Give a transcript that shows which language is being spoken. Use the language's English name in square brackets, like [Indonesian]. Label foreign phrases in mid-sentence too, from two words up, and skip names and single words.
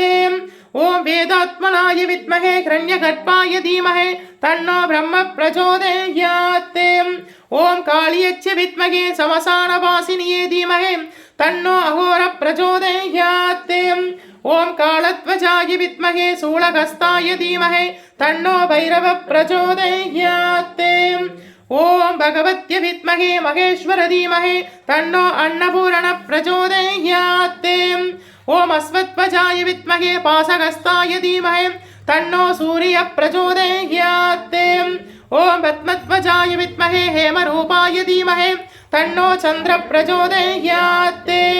[Sanskrit] ॐ वेदात्मनाय विद्महे हिरण्यगर्भाय धीमहि तन्नो ब्रह्म प्रचोदयात्। ॐ कालियस्य विद्महे समसानवासिन्यै धीमहि तन्नो अघोर प्रचोदयात्। ॐ कालध्वजाय विद्महे शूलहस्ताय धीमहि तन्नो भैरव प्रचोदयात्। ओम् भगवत्य विद्महे महेश्वर धीमहि तन्नो अन्नपूर्ण प्रचोदयात्. ओम् अश्वध्वजाय विद्महे पाशहस्ताय धीमहि तन्नो सूर्य प्रचोदयात्. ओम् पद्मध्वजाय विद्महे हेमरूपाय धीमहि तन्नो चन्द्र प्रचोदयात्.